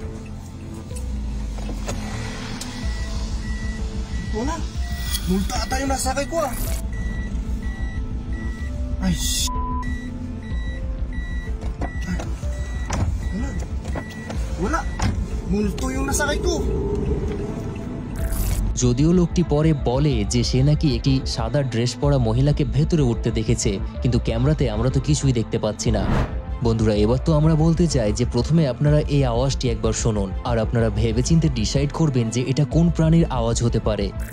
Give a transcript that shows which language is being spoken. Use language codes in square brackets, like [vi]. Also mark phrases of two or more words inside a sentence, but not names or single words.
[tl] Wala. Multa ata yung nasakay ko ah. Ay, Wala. Wala. Multo yung nasakay ko. [bn] যদিও লোকটি পরে বলে যে সে নাকি একটি সাদা ড্রেস পরা মহিলাকে ভেতরে উঠতে দেখেছে, কিন্তু ক্যামেরাতে আমরা তো কিছুই দেখতে পাচ্ছি না। বন্ধুরা, এবার তো আমরা বলতে চাই যে প্রথমে আপনারা এই আওয়াজটি একবার শুনুন আর আপনারা ভেবেচিন্তে ডিসাইড করবেন যে এটা কোন প্রাণীর আওয়াজ হতে পারে।